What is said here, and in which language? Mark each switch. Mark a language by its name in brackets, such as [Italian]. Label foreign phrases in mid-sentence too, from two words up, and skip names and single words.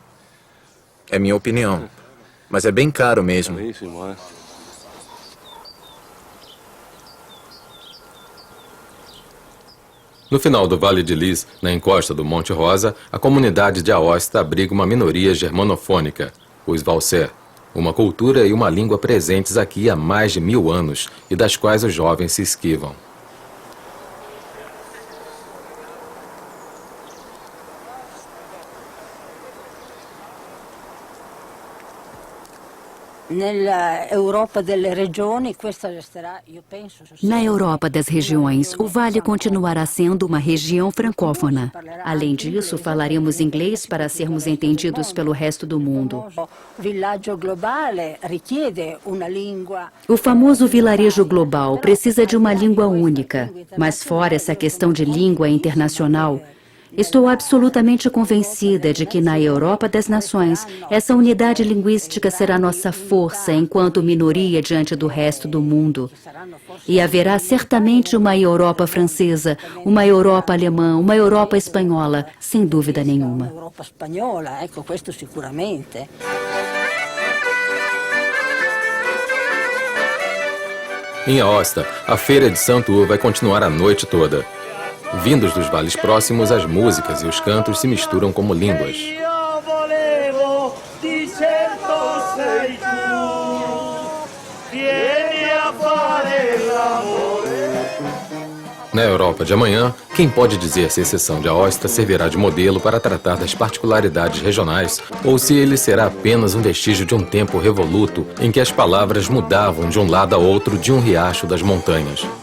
[Portuguese] É minha opinião, mas é bem caro mesmo. No final do Vale de Lis, na encosta do Monte Rosa, a comunidade de Aosta abriga uma minoria germanofônica, os Valser, uma cultura e uma língua presentes aqui há mais de 1000 anos e das quais os jovens se esquivam. [Italian] Nella Europa delle regioni, questa resterà, io penso... [Portuguese] Na Europa das regiões, o Vale continuará sendo uma região francófona. Além disso, falaremos inglês para sermos entendidos pelo resto do mundo. [Italian] Villaggio globale richiede una lingua. [Portuguese] O famoso vilarejo global precisa de uma língua única. Mas fora essa questão de língua internacional, estou absolutamente convencida de que na Europa das Nações, essa unidade linguística será nossa força enquanto minoria diante do resto do mundo. E haverá certamente uma Europa francesa, uma Europa alemã, uma Europa espanhola, sem dúvida nenhuma. [Italian] Europa spagnola, ecco, questo sicuramente. [Portuguese] Em Aosta, a feira de Santur vai continuar a noite toda. Vindos dos vales próximos, as músicas e os cantos se misturam como línguas. Na Europa de amanhã, quem pode dizer se a exceção de Aosta servirá de modelo para tratar das particularidades regionais ou se ele será apenas um vestígio de um tempo revoluto em que as palavras mudavam de um lado a outro de um riacho das montanhas.